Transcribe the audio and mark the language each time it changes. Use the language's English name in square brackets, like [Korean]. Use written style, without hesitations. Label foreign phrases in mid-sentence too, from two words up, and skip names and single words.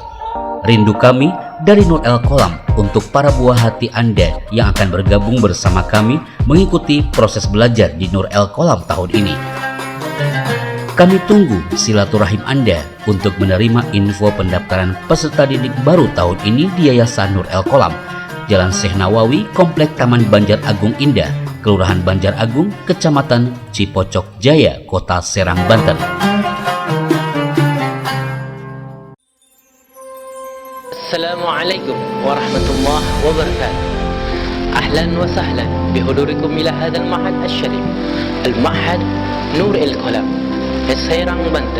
[Indonesian] Rindu kami dari Nur El Qolam untuk para buah hati Anda yang akan bergabung bersama kami mengikuti proses belajar di Nur El Qolam tahun ini. Kami tunggu silaturahim Anda untuk menerima info pendaftaran peserta didik baru tahun ini di Yayasan Nur El Qolam, Jalan Syekh Nawawi, Komplek Taman Banjar Agung Indah, Kelurahan Banjar Agung, Kecamatan Cipocok Jaya, Kota Serang, Banten. [Arabic] السلام عليكم ورحمة الله وبركاته. أهلا وسهلا بحضوركم إلى هذا المعهد الشريف، المعهد Nur El Qolam في سيران بنتن.